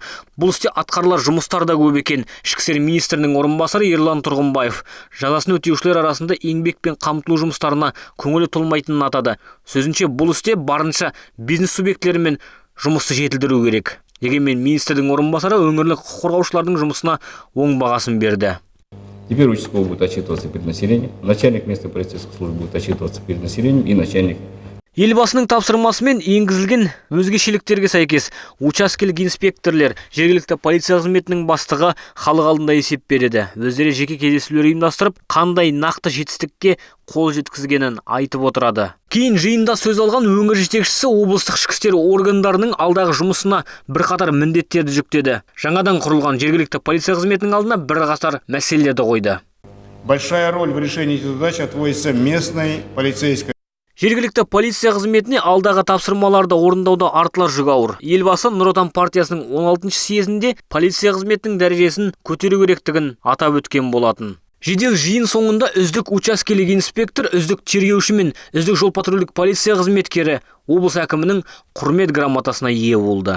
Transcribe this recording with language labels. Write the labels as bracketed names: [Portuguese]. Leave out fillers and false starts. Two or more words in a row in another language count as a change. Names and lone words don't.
[Kazakh] Бұл істе атқарылар жұмыстар да көп екен. Ішкі істер министрінің орынбасары Ерлан Тұрғынбаев жазасын өтеушілер арасында еңбекпен қамтылу жұмыстарына көңілі толмайтынын атады. Сөзінше, бұл істе барынша бизнес субъектілерімен жұмысты жетілдіру керек. Дегенмен министрдің орынбасары өңірлік құқық қорғаушылардың жұмысына оң бағасын берді. [Russian] Теперь участковый будет отчитываться перед населением, начальник местной полицейской службы будет отчитываться перед населением и начальник. [Kazakh] Елбасының тапсырмасымен енгізілген өзгешеліктерге сәйкес учаскелік инспекторлер, жергілікті полиция қызметінің бастығы халық алдында есеп береді. Өздері жеке кездесулер ұйымдастырып, қандай нақты жетістікке қол жеткізгенін айтып отырады. Кейін жиында сөз алған өңір жетекшісі облыстық ішкі істер органдарының алдағы жұмысына бірқатар міндеттерді жүктеді. Жаңадан құрылған жергілікті полиция қызметінің алдына бірқатар мәселелерді қойды. [Russian] Большая роль в решении этих задач отводится местной полицейской. [Kazakh] Жергілікті полиция қызметіне алдағы тапсырмаларды орындауда артылар жүк ауыр. Елбасы Нұр Отан партиясының 16-шы съезінде полиция қызметінің дәрежесін көтеру керектігін атап өткен болатын. Жедел жиын соңында үздік учаскелік инспектор, үздік тергеуші мен үздік жол патрульдік полиция қызметкері облыс әкімінің құрмет грамотасына ие болды.